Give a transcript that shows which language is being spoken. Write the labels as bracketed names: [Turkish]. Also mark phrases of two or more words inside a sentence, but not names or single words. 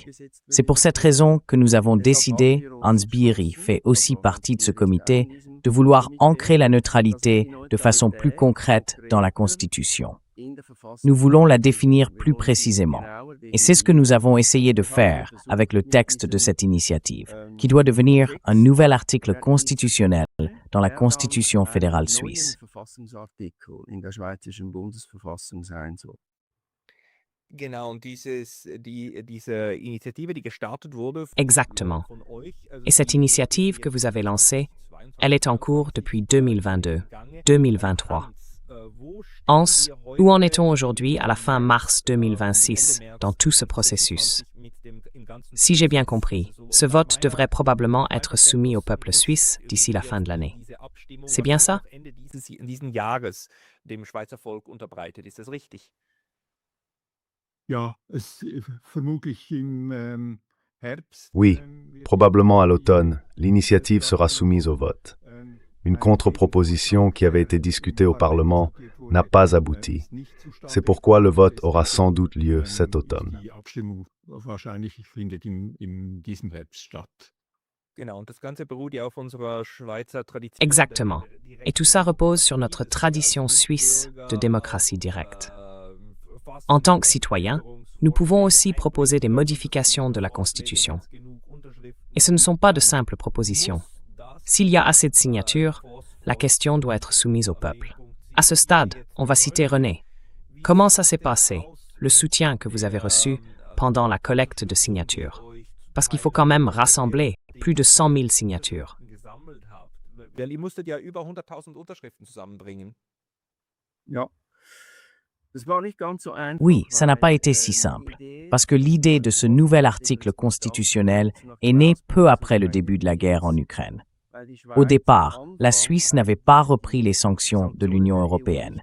[French] C'est pour cette raison que nous avons décidé, Hans Bierry fait aussi partie de ce comité, de vouloir ancrer la neutralité de façon plus concrète dans la Constitution. Nous voulons la définir plus précisément. Et c'est ce que nous avons essayé de faire avec le texte de cette initiative, qui doit devenir un nouvel article constitutionnel dans la Constitution fédérale suisse. [German] Genau, und diese Initiative, die gestartet wurde [French] Exactement. [German] von euch, [French] Et cette initiative que vous avez lancée, elle est en cours depuis 2022, 2023. Hans, où en est-on aujourd'hui à la fin mars 2026 dans tout ce processus? Si j'ai bien compris, ce vote devrait probablement être soumis au peuple suisse d'ici la fin de l'année. C'est bien ça? [German] Diesen Jahres dem Schweizer Volk unterbreitet. Ist das richtig? [French] Oui, probablement à l'automne, l'initiative sera soumise au vote. Une contre-proposition qui avait été discutée au Parlement n'a pas abouti. C'est pourquoi le vote aura sans doute lieu cet automne. [German] Genau, und das Ganze beruht ja auf unserer Schweizer Tradition. [French] Exactement. Et tout ça repose sur notre tradition suisse de démocratie directe. En tant que citoyens, nous pouvons aussi proposer des modifications de la Constitution. Et ce ne sont pas de simples propositions. S'il y a assez de signatures, la question doit être soumise au peuple. À ce stade, on va citer René. Comment ça s'est passé, le soutien que vous avez reçu pendant la collecte de signatures? Parce qu'il faut quand même rassembler plus de 100 000 signatures. [German] Weil ihr musstet ja über 100.000 Unterschriften zusammenbringen. [French] Oui, ça n'a pas été si simple, parce que l'idée de ce nouvel article constitutionnel est née peu après le début de la guerre en Ukraine. Au départ, la Suisse n'avait pas repris les sanctions de l'Union européenne.